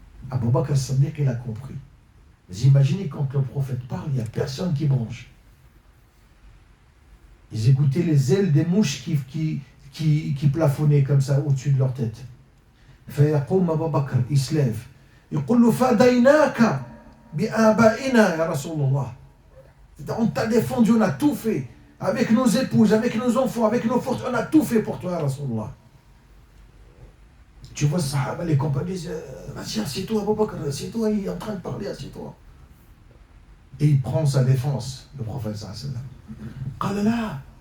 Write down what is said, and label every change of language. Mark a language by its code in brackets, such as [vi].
[fr] Abu Bakr As-Siddiq, il a compris. Vous imaginez quand le prophète parle, il n'y a personne qui bronche. Ils écoutaient les ailes des mouches qui plafonnaient comme ça au-dessus de leur tête. [ar] فيقوم أبو بكر, [fr] il se lève. [ar] يقول له فديناك بآبائنا يا رسول الله. [fr] On t'a défendu, on a tout fait. Avec nos épouses, avec nos enfants, avec nos forces, on a tout fait pour toi, ya Rasulullah. Tu vois, sahaba, les compagnons disent vas-y, assieds-toi, Abu Bakr, assieds-toi, il est en train de parler, assieds-toi. Et il prend sa défense, le prophète sallallahu alayhi wa sallam.